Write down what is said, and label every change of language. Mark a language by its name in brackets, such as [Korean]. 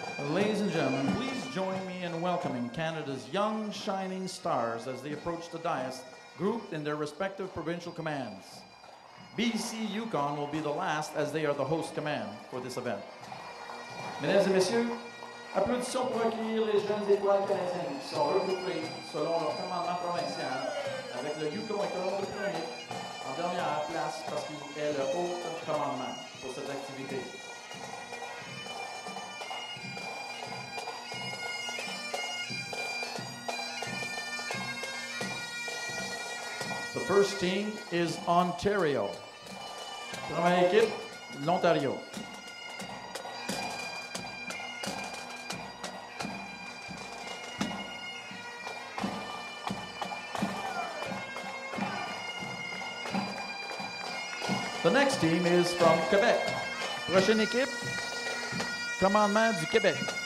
[English] Ladies and gentlemen, please join me in welcoming Canada's young shining stars as they approach the dais, grouped in their respective provincial commands. BC Yukon will be the last as they are the host command for this event. [French] Mesdames et messieurs, applaudissons pour accueillir les jeunes étoiles canadiennes qui sont regroupées selon leur commandement provincial avec le Yukon et Colombie-Britannique en dernière place parce qu'il est le haut commandement pour cette activité. [English] The first team is Ontario. [French] Première équipe, l'Ontario. [English] The next team is from Quebec. [French] Prochaine équipe, commandement du Québec.